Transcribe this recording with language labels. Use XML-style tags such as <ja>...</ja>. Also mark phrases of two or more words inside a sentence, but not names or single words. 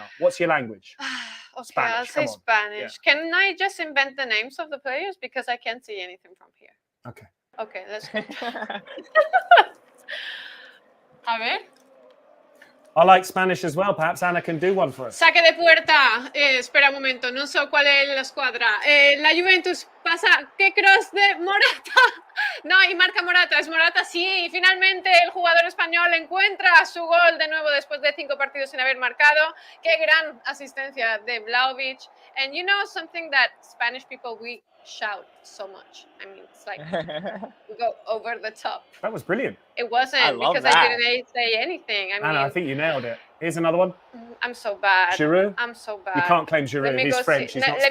<en>What's your language? Okay, Spanish, I'll say Spanish. Yeah. Can I just invent the names of the players? Because I can't see anything from here. Okay. Okay, let's go. Avere. I like Spanish as well. Perhaps Anna can do one for us.</en> <es>Saque de puerta. Espera un momento,</es> <it>non so qual è la squadra.</it> <es>La Juventus pasa. ¡Qué cross de Morata! No, y marca Morata. Es Morata, sí. Y finalmente el jugador español encuentra su gol de nuevo después de 5 partidos sin haber marcado. ¡Qué gran asistencia de Vlahovic!</es> <en>And you know something that Spanish people, we shout so much. I mean, it's like we go over the top. That was brilliant. It wasn't because I didn't say anything. I mean, Anna, I think you nailed it. Here's another one. I'm so bad. Giroud? I'm so bad. You can't claim Giroud. He's French. He's not Spanish.</en>